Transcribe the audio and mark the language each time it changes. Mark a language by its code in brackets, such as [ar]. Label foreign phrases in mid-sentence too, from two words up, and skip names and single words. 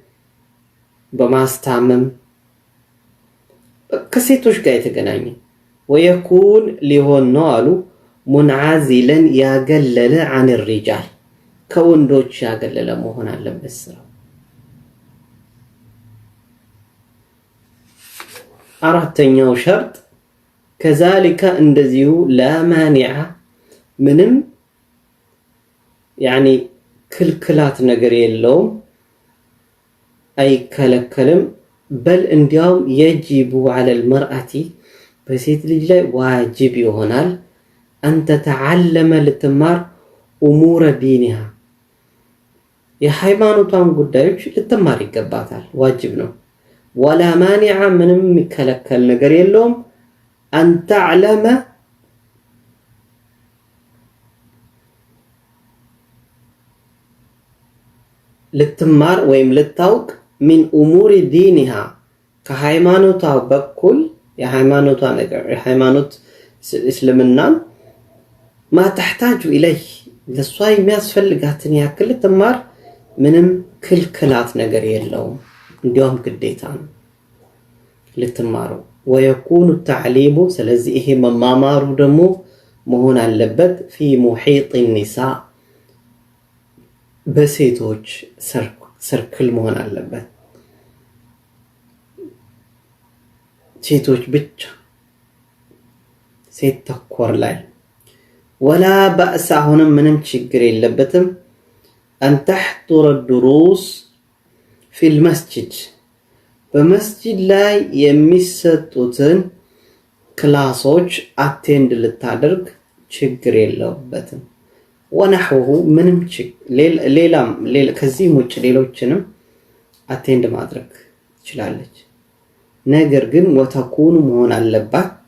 [am] በማስታመም ከሴቶች ጋር የተገናኘ ويكون ሊሆን ነው አሉ منعزلا ያገለለ عن الرجال ከወንዶች ያገለለ መሆን አለበት ስራው አራተኛው ሸርጥ كذلك እንደዚሁ [ar] لا مانع [am] ምንም يعني ክልክላት ነገር የለውም አይከለከልም بل እንዲያውም [ar] يجب على المرأة [am] በሴት ልጅ ላይ ዋጅብ ይሆናል [ar] أن تتعلم [am] ልትማር [ar] أمور دينها [am] የሃይማኖቷን ጉዳዮች ልትማር ይገባታል ዋጅብ ነው [ar] ولا مانع [am] ምንም የሚከለከል ነገር የለውም [ar] أن تعلم [am] ልትማር ወይም ልታውቅ [ar] من أمور دينها [am] ከሃይማኖቷ በኩል የሃይማኖቷ ነገር የሃይማኖት እስልምናን [ar] ما تحتاج إليه [am] ለሷ የሚያስፈልጋትን ያክል ልትማር ምንም ክልክላት ነገር የለውም እንዲያውም ግዴታ ነው ልትማሩ [ar] ويكون التعليم [am] ስለዚህ ይሄ መማማሩ ደግሞ መሆን አለበት [ar] في محيط النساء [am] በሴቶች ሰርክል መሆን አለበት ሴቶች ብቻ ሴት ተኮር ላይ [ar] ولا بأس هنا [am] ምንም ችግር የለበትም [ar] أن تحضر الدروس في المسجد [am] በመስጂድ ላይ የሚሰጡትን ክላሶች አቴንድ ልታደርግ ችግር የለበትም ونحوه ምንም ሌላም ከዚህ ውጭ ሌሎችንም አቴንድ ማድረግ ትችላለች ነገር ግን ወተኩኑ መሆን አለባት